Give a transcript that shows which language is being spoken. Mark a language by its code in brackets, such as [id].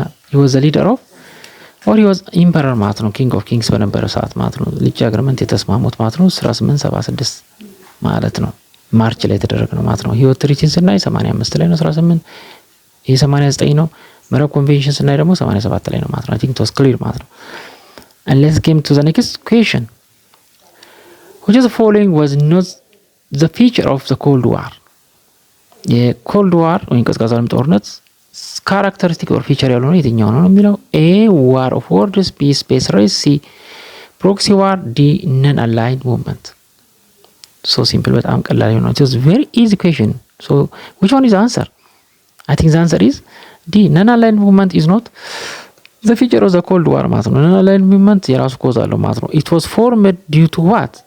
[en] he was the leader of or he was emperor [am] ማለት ነው። [en] king of kings [am] በነበረ ሰዓት ማለት ነው። ልጭ አግሪመንት የተስማሙት ማለት ነው 1876 ማለት ነው። ማርች ላይ የተደረገ ነው ማለት ነው። ህይወት ትሪቲን ስናይ 85 ላይ ነው 18 ይሄ 89 ነው። መረብ ኮንቬንሽን ስናይ ደግሞ 87 ላይ ነው ማለት ነው። [en] I think it was clear [am] ማለት ነው። [en] and let's come to the next question. which of the following was not the feature of the cold war? [am] የኮልድ ዋር ወይም ቀዝቃዛ ዓለም ጦርነት ካራክተሪስቲክ ኦር ፊቸር ያለው ነው የትኛው ነው የሚለው? [en] ኤ ዋር ኦፍ ወርድስ፣ ቢ ስፔስ ሬስ፣ ሲ ፕሮክሲ ዋር፣ ዲ ነን አላይንድ ሙቭመንት። ሶ ሲምፕል [am] በጣም ቀላል ነው። [en] it is very easy question. so which one is the answer? I think the answer is D ነን አላይንድ ሙቭመንት is not the feature of the cold war [am] ማለት ነው። ነን አላይንድ ሙቭመንት የራሱ ኮዝ አለው ማለት ነው። [en] it was formed due to what?